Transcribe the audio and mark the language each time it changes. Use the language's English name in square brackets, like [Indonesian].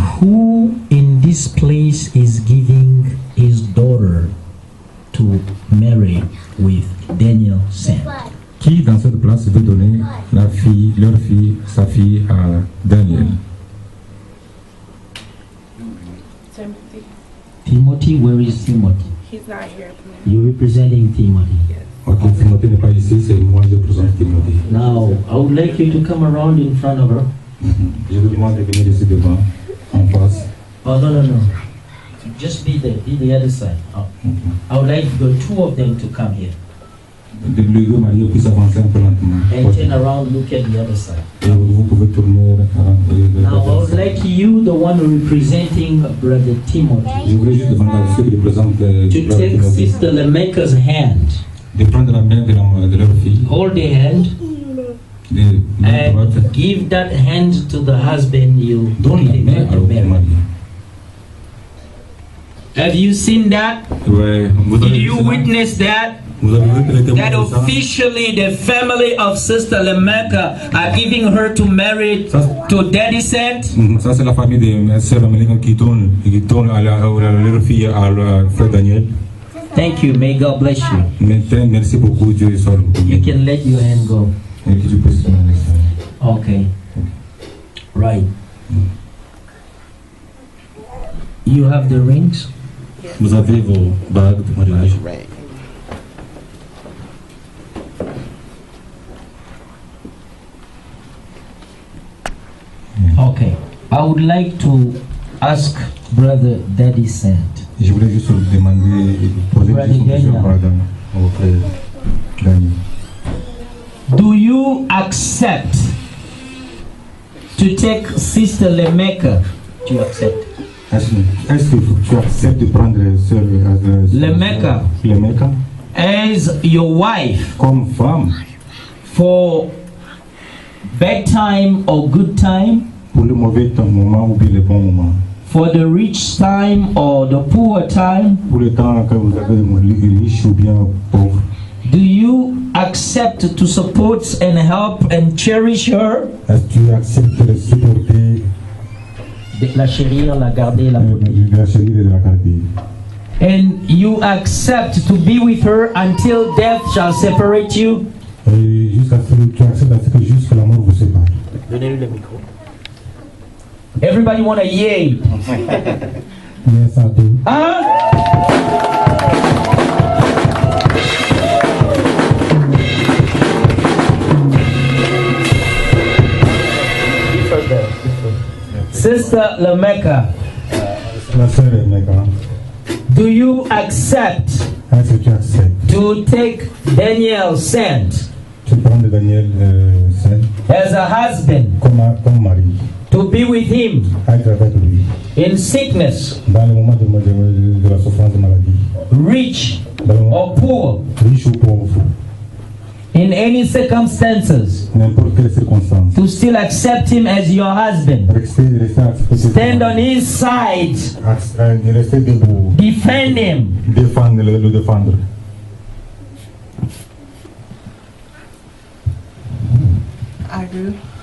[English] who in this place is giving his daughter to marry with Daniel Sen? [French] qui dans cette place veut donner leur fille, sa fille à Daniel? [English] Timothy, where is Timothy? He's not here. You're representing Timothy. Yes. [French] Ok, Timothy n'est pas ici, c'est moi je présente Timothy. [English] Now, I would like you to come around in front of her. [French] Je vous demande de venir ici devant, en face. [English] Oh, no. Just be there, be the other side. Oh. I would like the two of them to come here. [French] Les deux mariés puissent avancer un peu lentement. [English] And turn around, look at the other side. [French] Et vous pouvez tourner. [English] Now, I would like you, the one representing Brother Timothy, [French] Je voulais juste demander à ceux qui représentent [English] to take Sister Lemeka's hand. [French] de prendre la main de leur fille. [English] Hold the hand and give that hand to the husband you [French] Donne la main à leur mari. [English] Have you seen that? [French] Ouais, [English] Did you witness that? [French] Vous avez vu que les [English] That [French] témoins de ça? [English] officially the family of Sister Lemeka are giving her to marry to Daddy Sent? [French] Ça c'est la famille de sœur Amélie qui donne à leur fille à leur frère Daniel. [English] Thank you. May God bless you. [French] Maintenant, merci beaucoup, Dieu est sur [English] You can let your hand go. [French] Et que tu puisses donner ça. [English] Okay. Right. You have the rings? [French] Vous avez vos bagues de mariage. [English] Okay. I would like to ask Brother Daddy Sent. [French] Je voulais juste demander, poser une question au frère Daniel. [English] Do you accept to take Sister Lemeka? Do you accept? [French] Est-ce que tu acceptes de prendre sœur [English] Lemeka as your wife [French] comme femme [English] for bad time or good time? [French] pour le mauvais moment ou bien le bon moment? [English] For the rich time or the poor time? [French] Pour le temps que vous avez riche ou bien pauvre? [English] Do you accept to support and help and cherish her? [French] Est-ce que tu acceptes de supporter, De la chérir, la garder, la de la chérir et de la garder? [English] And you accept to be with her until death shall separate you? [French] Et jusqu'à ce que tu acceptes à ce que jusqu'à la mort vous sépare? Donnez-lui le micro. [English] Everybody want a yay? Yes, I do. Huh? Sister Lemeka, [French] La sœur Lemeka, [English] do you accept [French] est-ce que tu acceptes [English] to take Daniel Sent [French] tu prends de Daniel Sen [English] as a husband [French] comme mari, [English] to be with him [French] être avec lui [English] in sickness, [French] dans le moment de la souffrance de maladie, [English] rich [French] dans le moment [English] or poor, [French] riche ou pauvre, [English] in any circumstances, [French] n'importe quelle circonstance, [English] to still accept him as your husband? [French] rester accepté, [English] Stand on his side, [French] rester debout, [English] defend him. [French] défendre, le défendre. [English] I do.